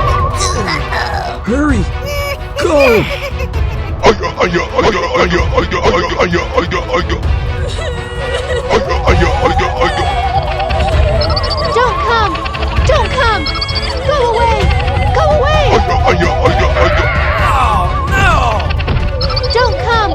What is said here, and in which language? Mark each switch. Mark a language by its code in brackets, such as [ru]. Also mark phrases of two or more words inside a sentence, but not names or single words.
[en] Hurry! Go! Aya, aya, aya, aya, aya, aya. Don't come! Don't come! Go away! Go away! Don't come!